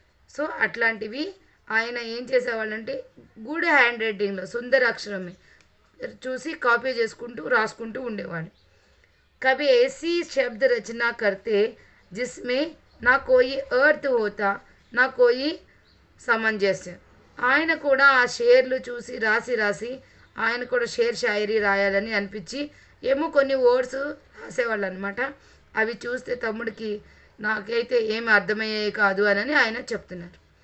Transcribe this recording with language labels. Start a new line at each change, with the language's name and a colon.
Telugu: So అట్లాంటివి ఆయన ఏం చేసేవాళ్ళంటే గుడ్ హ్యాండ్ రైటింగ్లో సుందర అక్షరమే చూసి కాపీ చేసుకుంటూ రాసుకుంటూ ఉండేవాడు.
Hindi: కభీ ऐसी शब्द रचना करते जिसमें ना कोई अर्थ होता ना कोई సమంజస్యం.
Telugu: ఆయన కూడా ఆ షేర్లు చూసి రాసి ఆయన కూడా షేర్ షాయరీ రాయాలని అనిపించి ఏమో కొన్ని వర్డ్స్ రాసేవాళ్ళు అనమాట. అవి చూస్తే తమ్ముడికి నాకైతే ఏమి అర్థమయ్యేవి కాదు అని ఆయన చెప్తున్నారు.